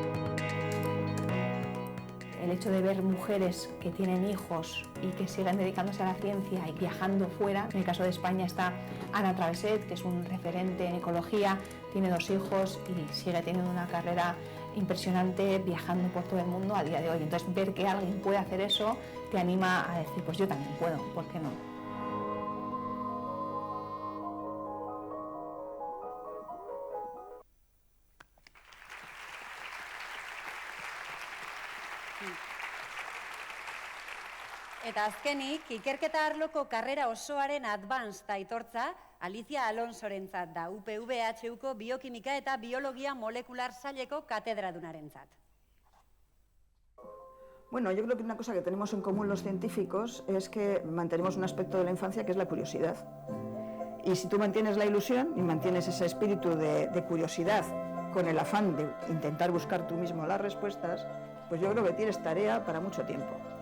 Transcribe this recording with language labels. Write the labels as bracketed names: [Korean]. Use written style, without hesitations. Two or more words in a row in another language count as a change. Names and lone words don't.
[Spanish] El hecho de ver mujeres que tienen hijos y que sigan dedicándose a la ciencia y viajando fuera. En el caso de España está Ana Travesset, que es un referente en ecología, tiene 2 hijos y sigue teniendo una carrera impresionante viajando por todo el mundo a día de hoy. Entonces ver que alguien puede hacer eso te anima a decir, pues yo también puedo, ¿por qué no? [Basque] Eta azkenik, ikerketa arloko karrera osoaren advanced aitortza, Alicia Alonsorentzat da, UPV-HUko biokimika eta biologia molekular saileko katedradunarentzat. [Spanish] Bueno, yo creo que una cosa que tenemos en común los científicos es que mantenemos un aspecto de la infancia que es la curiosidad. Y si tú mantienes la ilusión y mantienes ese espíritu de curiosidad con el afán de intentar buscar tú mismo las respuestas, pues yo creo que tienes tarea para mucho tiempo.